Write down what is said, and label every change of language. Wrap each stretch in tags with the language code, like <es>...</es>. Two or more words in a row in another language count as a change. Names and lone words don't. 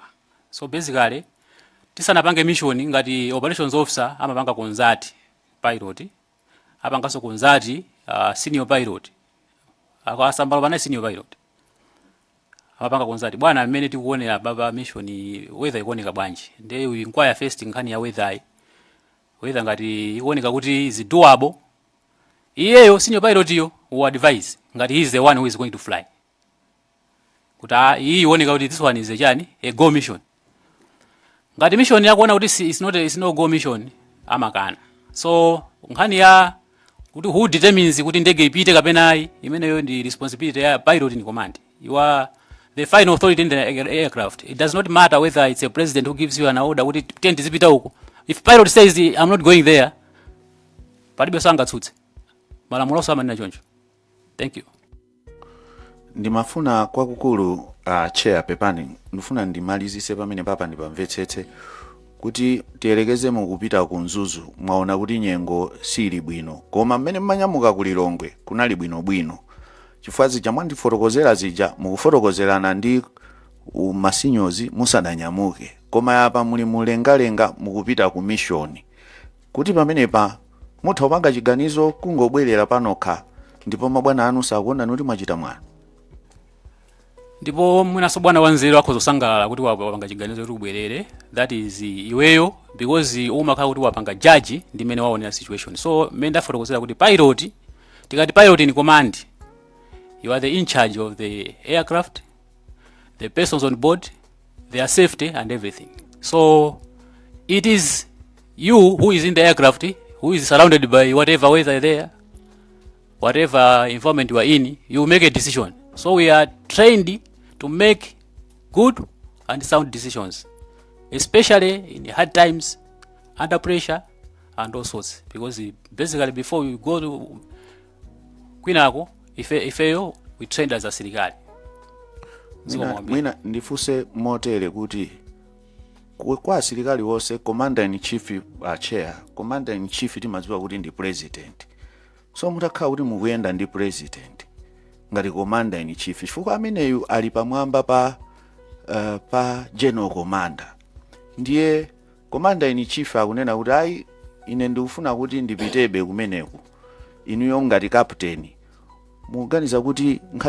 <en>So basically</en> <ny>tisanapange mission ngati</ny> <en>operations officer</en> <ny>amapanga konzati pilot apangaso konzati</ny> <en>senior pilot</en> <ny>akasambala bana</ny> <en>senior pilot</en> <ny>amapanga konzati bwana amene tikuonera baba mission weather ikuoneka bwanji nde</ny> <en>we inquire first</en> <ny>nkhani ya weather ngati ikuoneka kuti</ny> <en>is doable. Iyeyo senior pilot yo who advise ngati he is the one who is going to fly</en> <ny>kuti hii ikuoneka kuti</ny> <en>this one is a go mission.</en> <ny>Ngati mission yakuona kuti</ny> <en>is no go mission</en> <ny>amakana. So nkhani ya kuti who determines kuti ndege ipite kapena ayi, imeneyo ndi responsibility ya</ny> <en>pilot in command. You are the final authority in the aircraft. It does not matter whether it's a president who gives you an order</en> <ny>kuti tent zipita huko.</ny> <en>If pilot says I'm not going there,</en> <ny>palibe sangatsutse. Malamulo samanena choncho.</ny> <en>Thank you.</en> <ny>Ndimafuna kwakukulu chair pepani ndifuna ndimalizise pamene papa ndipamvetsetse kuti tiyerekeze mukupita ku Mzuzu mwaona kuti nyengo sili bwino koma mmene mmanyamuka ku Lilongwe kunali bwino chifukwa zija mwandifotokozera zija mukufotokozerana ndi masinyozi musadanyamuke koma apa muli mulengalenga mukupita ku mission kuti pamenepa mutha kupanga chiganizo kungobwerera panokha ndipo mabwana anu sakuona kuti mwachita mwana. Ndipo mwinaso bwana wanzeru akhozosangalala kuti wapanga chiganizo kuti ubwerere.</ny> <en>That is</en> <ny>iweyo, because umakhala kuti wapanga judge ndi mene waonera situation.</ny> <en>So</en> <ny>mmene ndafotokozera kuti</ny> <en>pilot, tikati pilot in command, you are the in charge of the aircraft, the persons on board, their safety and everything. So it is you who is in the aircraft, who is surrounded by whatever weather there, whatever environment you are in, you make a decision. So we are trained to make good and sound decisions, especially in hard times, under pressure, and all sorts. Because basically, before you go to Kwinako, if we trained as a sirikali.</en> <ny>Mwina ndifuse motere kuti kwa sirikali wose</ny> <en>commander in chief</en> <ny>chair,</ny> <en>commander in chief</en> <ny>timadziwa kuti ndi president. So mutakhala kuti mukuyenda ndi president ngati</ny> <en>commander in chief</en> <ny>chifukwa ameneyu ali pamwamba pa</ny> <en>general commander.</en> <ny>Ndiye</ny> <en>commander in chief</en> <ny>akunena kuti ayi ine ndikufuna kuti ndipitebe kumeneku inuyo ngati captain muganiza kuti nkhani</ny>